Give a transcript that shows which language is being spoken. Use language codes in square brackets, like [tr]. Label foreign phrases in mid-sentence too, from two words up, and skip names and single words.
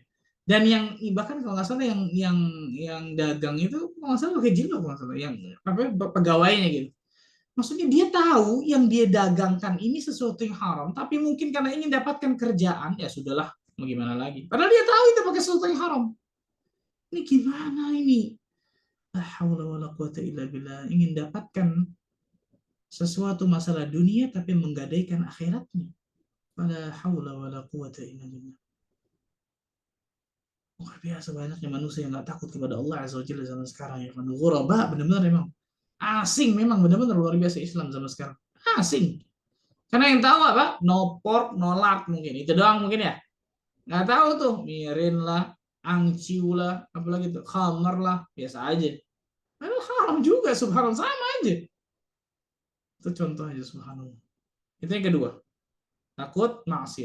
[id] Dan yang bahkan kalau nggak salah yang dagang itu kalau nggak salah pakai jilbab, kalau nggak salah yang apa pegawainya gitu. Maksudnya dia tahu yang dia dagangkan ini sesuatu yang haram, tapi mungkin karena ingin dapatkan kerjaan, ya sudahlah, mau gimana lagi. Padahal dia tahu itu pakai sesuatu yang haram. Ini gimana ini? [ar] لا حول ولا قوة إلا بالله. [id] Ingin dapatkan sesuatu masalah dunia tapi menggadaikan akhiratnya. [ar] لا حول ولا قوة إلا بالله. [id] Luar biasa banyaknya manusia yang nggak takut kepada [ar] الله عز وجل [id] zaman sekarang ya. Ghuraba benar-benar memang asing, memang benar-benar luar biasa Islam zaman sekarang. Asing. Karena yang tahu apa? [en] No pork, no lard [id] mungkin. Itu doang mungkin ya. Nggak tahu tuh. Mirin lah, angciu lah, apalagi tuh. Khamar lah, biasa aja. Padahal haram juga, subhanallah. Sama aja. Itu contoh aja, subhanallah. Itu yang kedua. Takut maksiat.